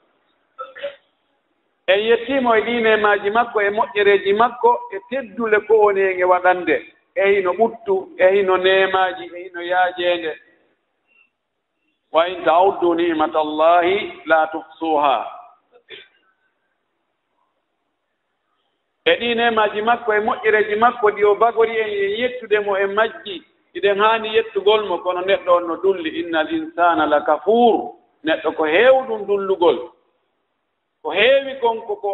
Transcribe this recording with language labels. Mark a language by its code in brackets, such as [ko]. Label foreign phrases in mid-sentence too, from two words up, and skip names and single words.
[ff] en yettimo e ɗinemaji makko e moƴƴereji makko e teddule ko woni en e waɗande e hino ɓuttu e hino nemaji e hino yaajende [ar] وإن تعدوا نعمة الله لا تحصوها [ff] e ɗinemaji makko e moƴƴereji makko ɗi o bagori en e yettudemo e majji iɗen haani yettugol mo kono neɗɗo on no dulli [ar] إن الإنسان لكفور [ff] neɗɗo ko heewɗum dullugol ko heewi kon koko